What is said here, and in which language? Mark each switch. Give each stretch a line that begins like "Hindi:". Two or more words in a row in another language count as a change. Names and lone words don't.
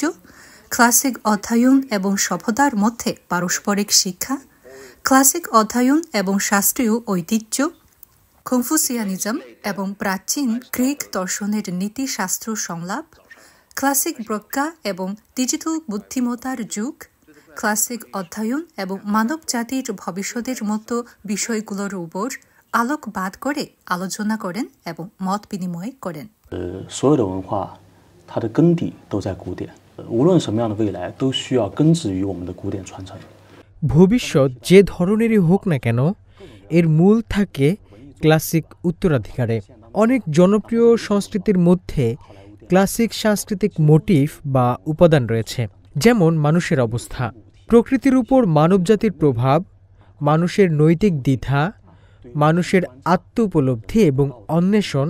Bangla: ক্লাসিক অধ্যয়ন এবং সভ্যতার মধ্যে পারস্পরিক শিক্ষা, ক্লাসিক অধ্যয়ন এবং শাস্ত্রীয় ঐতিহ্য, কনফুসিয়ানিজম এবং প্রাচীন গ্রিক দর্শনের নীতিশাস্ত্র সংলাপ, ক্লাসিক ব্রজ্ঞা এবং ডিজিটাল বুদ্ধিমত্তার যুগ, ক্লাসিক অধ্যয়ন এবং মানব জাতির ভবিষ্যতের মতো বিষয়গুলোর উপর আলোকপাত করে আলোচনা করেন এবং মত বিনিময় করেন।
Chinese: 所有的文化它的根底都在古典，无论什么样的未来都需要根植于我们的古典传承。
Bangla: ভবিষ্যৎ যে ধরনেরই হোক না কেন, এর মূল থাকে ক্লাসিক উত্তরাধিকারে। অনেক জনপ্রিয় সংস্কৃতির মধ্যে ক্লাসিক সাংস্কৃতিক মোটিভ বা উপাদান রয়েছে, যেমন মানুষের অবস্থা, প্রকৃতির উপর মানবজাতির প্রভাব, মানুষের নৈতিক দ্বিধা, মানুষের আত্ম উপলব্ধি এবং অন্বেষণ।